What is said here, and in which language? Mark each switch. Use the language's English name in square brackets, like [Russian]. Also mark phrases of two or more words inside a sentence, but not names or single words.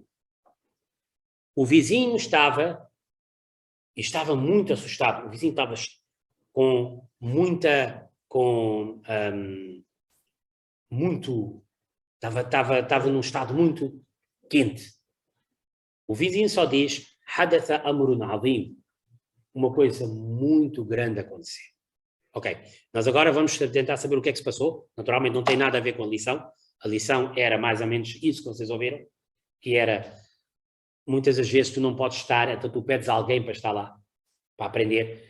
[Portuguese] O vizinho estava muito assustado. O vizinho estava estava num estado muito quente. O vizinho só diz, [Arabic] حدث أمر عظيم, [Portuguese] uma coisa muito grande aconteceu. Ok, nós agora vamos tentar saber o que é que se passou. Naturalmente não tem nada a ver com a lição. A lição era mais ou menos isso que vocês ouviram, que era, muitas das vezes tu não podes estar, então tu pedes a alguém para estar lá, para aprender.